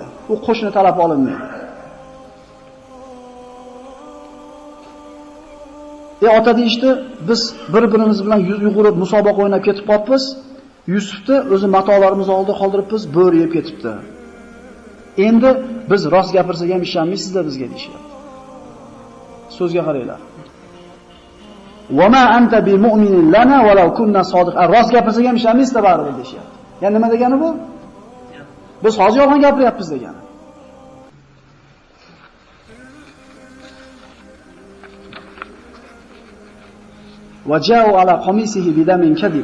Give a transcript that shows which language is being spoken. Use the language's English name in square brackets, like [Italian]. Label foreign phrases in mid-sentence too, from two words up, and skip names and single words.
[Uzbek] U qo'shni talab olinmaydi. Ota deyishdi, biz bir-birimiz bilan yugurib musobaqa o'ynab ketib qolibmiz. Yusufni o'zi matolarimizni oldida qoldiribmiz, bo'ri yeb ketibdi. Endi biz rost gapirsak ham ishonmaysizlar bizga deyishyapti. So'zga qaranglar. [Arabic] "وما أنت بمؤمن لنا ولو كنا صادقين." [Uzbek] Rost gapirsak ham ishonmaysizlar baribir deyishyapti. Ya'ni nima degani bu? Biz hozir yolg'on gapiryapmiz degani. [Arabic] وجاءوا على قميصه بدم كذب.